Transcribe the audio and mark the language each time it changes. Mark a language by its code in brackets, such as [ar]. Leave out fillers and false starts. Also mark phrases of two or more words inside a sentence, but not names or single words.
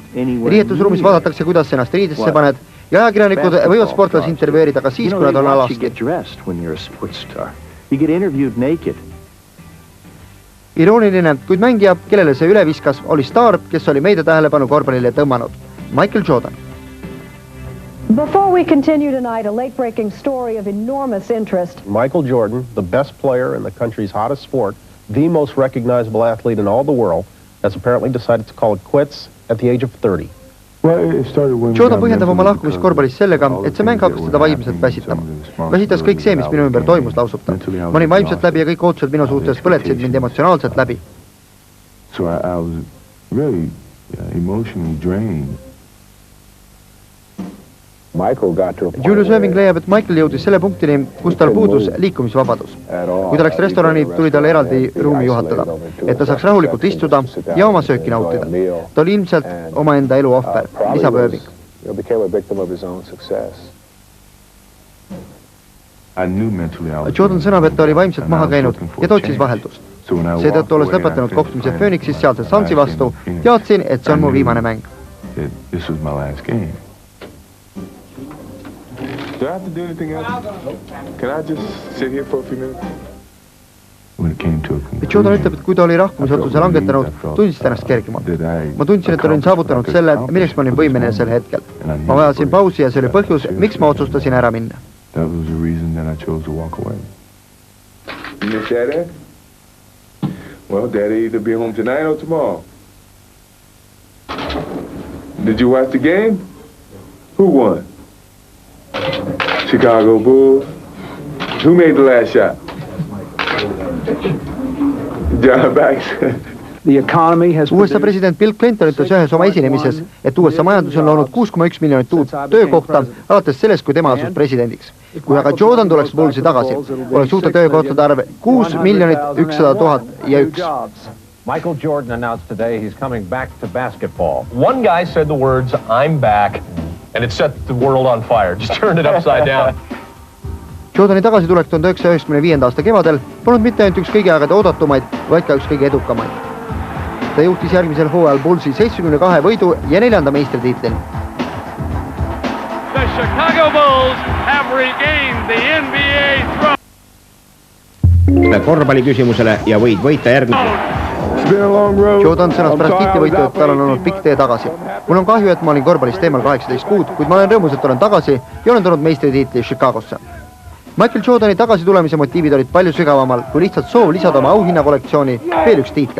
[et] Riietusruumis vaadatakse, kuidas ennast riidesse paned ja ajakirjanikud võivad sportlasi intervjueerida ka siis, kui nad on alasti. Irooniline, kuid mängija, kellele see üle viskas, oli staar, kes oli meedia tähelepanu korvpallile tõmmanud. Michael Jordan. [en] Before we continue tonight, a late-breaking story of enormous interest. Michael Jordan, the best player in the country's hottest sport, the most recognizable athlete in all the world, has apparently decided to call it quits at the age of 30. [et] Jordan põhjendab oma lahkumist korvpallist sellega, et see mäng hakkas teda vaimselt väsitama. Väsitas kõik see, mis minu ümber toimus, lausub ta. Ma olin vaimselt läbi ja kõik ootused minu suhtes põletsid mind emotsionaalselt läbi. [en] So I was really emotionally drained. [et] Julius Irving leiab, et Michael jõudis selle punktini, kus tal puudus liikumisvabadus. Kui ta läks restorani, tuli tal eraldi ruumi juhatada, et ta saaks rahulikult istuda ja oma sööki nautida. Ta oli ilmselt omaenda elu ohver, lisab Irving. Jordan sõnab, et ta oli vaimselt maha käinud ja ta otsis vaheldust. Seetõttu olles lõpetanud kohtumise Phoenixis sealse Sunsi vastu, teadsin, et see on mu viimane mäng. [en] Do I have to do anything else? Can I just sit here for a few minutes? [et] Jordan ütleb, et kui ta oli lahkumisotsuse langetanud, tundis ta ennast kergemalt. Ma tundsin, et olin saavutanud selle, milleks ma olin võimeline sel hetkel. Ma vajasin pausi ja see oli põhjus, miks ma otsustasin ära minna. [en] That was the reason that I chose to walk away. You miss Daddy? Well, Daddy either be home tonight or tomorrow. Did you watch the game? Who won? Chicago Bulls. Who made the last shot? John Banks. [et] USA president Bill Clinton ütles ühes oma esinemises, et USA majandus on loonud 6,1 miljonit uut töökohta alates sellest, kui tema asus presidendiks. Kui aga Jordan tuleks Bullsi tagasi, oleks uute töökohtade arv 6,100,001. [en] Michael Jordan announced today he's coming back to basketball. One guy said the words, "I'm back," and it set the world on fire. Just turned it upside down. [et] Jordani tagasitulek 1995. aasta kevadel polnud mitte ainult üks kõige aegade oodatumaid, vaid ka üks kõige edukamaid. Ta juhtis järgmisel hooajal Bullsi 72 võidu ja 4. meistritiitlini. [en] The Chicago Bulls have regained the NBA throne. [et] Korvpalli küsimusele ja võid võita järgmine. Jordan sõnas pärast tiitlivõitu, et tal on olnud pikk tee tagasi. Mul on kahju, et ma olin korvpallist teemal 18 kuud, kuid ma olen rõõmus, et olen tagasi ja olen tulnud meistritiitli Chicagosse. Michael Jordani tagasitulemise motiivid olid palju sügavamal, kui lihtsalt soov lisada oma auhinnakollektsiooni veel üks tiitel.